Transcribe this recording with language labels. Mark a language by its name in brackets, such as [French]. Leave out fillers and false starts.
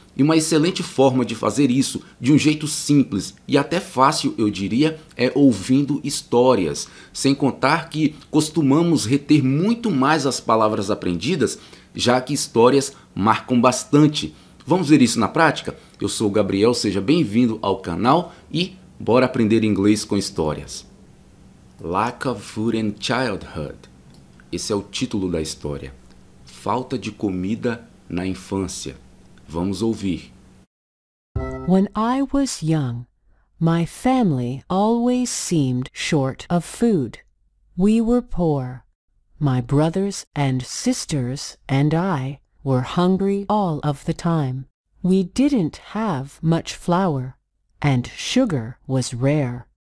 [Portuguese] E uma excelente forma de fazer isso, de um jeito simples e até fácil, eu diria, é ouvindo histórias. Sem contar que costumamos reter muito mais as palavras aprendidas, já que histórias marcam bastante. Vamos ver isso na prática? Eu sou o Gabriel, seja bem-vindo ao canal e bora aprender inglês com histórias. [English] Lack of Food in Childhood. [Portuguese] Esse é o título da história. Falta de comida na infância. Vamos ouvir. [English] When I was young, my family always seemed short of food. We were poor. My brothers and sisters and I were hungry all of the time. We didn't have much flour, and sugar was rare.